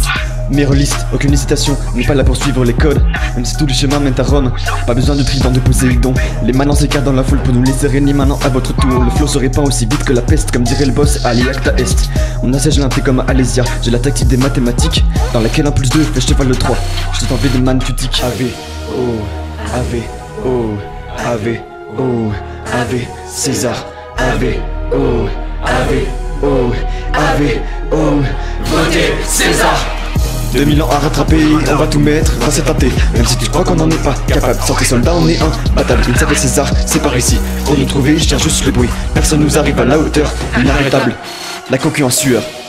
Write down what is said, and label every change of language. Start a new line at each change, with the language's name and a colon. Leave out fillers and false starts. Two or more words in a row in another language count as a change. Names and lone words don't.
French: Meilleure liste, aucune hésitation, on n'est pas là pour suivre les codes. Même si tout le chemin mène à Rome, pas besoin de trident de Poséidon. Les manants s'écartent dans la foule pour nous laisser régner maintenant à votre tour. Le flow se répand aussi vite que la peste, comme dirait le boss à l'Iacta Est. On assiège l'inté comme à Alésia, j'ai la tactique des mathématiques, dans laquelle un plus 2 fait cheval de 3. Je t'en fais des man tutique.
Latin: Ave, oh, Ave, oh, Ave, oh, Ave, César, Ave, oh, Ave, oh, Ave,
French: oh, votez César. 2000 ans à rattraper, on va tout mettre dans cette tâté. Même si tu crois qu'on n'en est pas capable, sans tes soldats on est imbattable. Il s'appelle César, c'est par ici. Pour nous trouver, je tiens juste le bruit. Personne nous arrive à la hauteur, inarrêtable. La coquille en sueur.